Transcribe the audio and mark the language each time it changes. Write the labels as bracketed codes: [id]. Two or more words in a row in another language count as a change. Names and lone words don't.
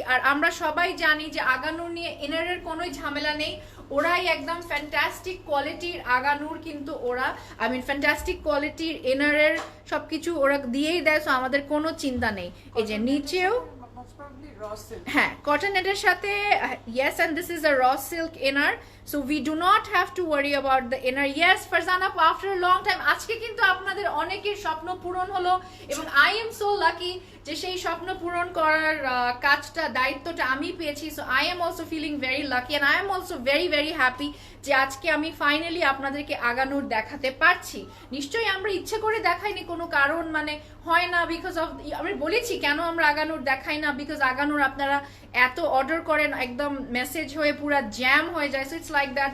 [bn] আর আমরা সবাই জানি যে আগানুর নিয়ে ইনারের কোনো ঝামেলা নেই, ওরাই একদম [en] fantastic quality [bn] আগানুর, কিন্তু ওরা [en] fantastic quality [bn] ইনারের সবকিছু ওরা দিয়েই দেয়, সো আমাদের কোনো চিন্তা নেই। এই যে নিচেও, হ্যাঁ, [en] cotton net [bn] সাথে, [en] yes, and this is a raw silk inner, so we do not have to worry about the inner. Yes, Farzana, after a long time, [bn] আজকে কিন্তু আপনাদের অনেকের স্বপ্ন পূরণ হলো, এবং [en] I am so lucky [bn] যে সেই স্বপ্ন পূরণ করার কাজটা দায়িত্বটা আমি পেয়েছি। [en] so I am also feeling very lucky and I am also very very happy [bn] যে আজকে আমি ফাইনালি আপনাদেরকে আগানোর দেখাতে পারছি। নিশ্চয়ই আমরা ইচ্ছে করে দেখাইনি, কোনো কারণ মানে হয় না, [en] because of [bn] আমি বলেছি কেন আমরা আগানোর দেখাই না, বিকজ আগানোর আপনারা এত অর্ডার করেন, একদম মেসেজ হয়ে পুরো জ্যাম হয়ে যায়। [en] so it's like that.